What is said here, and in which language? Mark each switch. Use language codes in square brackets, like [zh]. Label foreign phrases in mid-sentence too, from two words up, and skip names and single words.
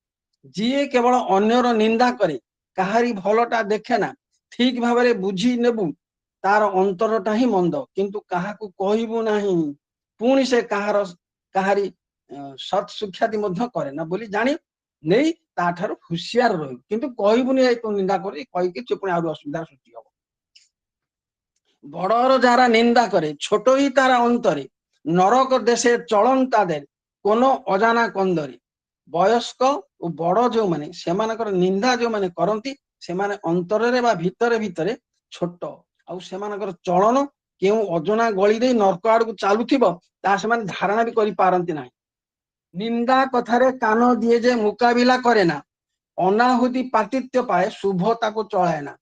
[or] ଯିଏ କେବଳ ଅନ୍ୟର ନିନ୍ଦା କରେ କାହାରି ଭଲଟା ଦେଖେ ନା ଠିକ ଭାବରେ ବୁଝି ନେବୁ ତାର ଅନ୍ତରଟା ହିଁ ମନ୍ଦ କିନ୍ତୁ କାହାକୁ କହିବୁ ନାହିଁ ପୁଣି ସେ କାହାରି ସତ୍ ସୁଖ୍ୟାତି ମଧ୍ୟ କରେ ନା ବୋଲି ଜାଣି ନେଇ ତାଠାରୁ ହୁସିଆର ରହିବୁ କିନ୍ତୁ କହିବୁନି ଏଇ ତୁ ନିନ୍ଦା କରି କହିକି ସେ ପୁଣି ଆହୁରି ଅସୁବିଧାର ସୃଷ୍ଟି ହବ। [bn] ବଡର যারা নিন্দা করে ছোটই তারা অন্তরে নরক দেশে চলন তাদের কোন অজানা কন্দরে। [or] ବୟସ୍କ ଓ ବଡ ଯୋଉମାନେ ସେମାନଙ୍କର ନିନ୍ଦା ଯୋଉମାନେ କରନ୍ତି ସେମାନେ ଅନ୍ତରରେ ବା ଭିତରେ ଭିତରେ ଛୋଟ ଆଉ ସେମାନଙ୍କର ଚଳନ କେଉଁ ଅଜଣା ଗଳି ଦେଇ ନର୍କ ଆଡକୁ ଚାଲୁଥିବ ତାହା ସେମାନେ ଧାରଣା ବି କରିପାରନ୍ତି ନାହିଁ। ନିନ୍ଦା କଥାରେ କାନ ଦିଏ ଯେ ମୁକାବିଲା କରେ ନା ଅନାହୁତି ପାତିତ୍ୟ ପାଏ ଶୁଭ ତାକୁ ଚଳାଏ ନା।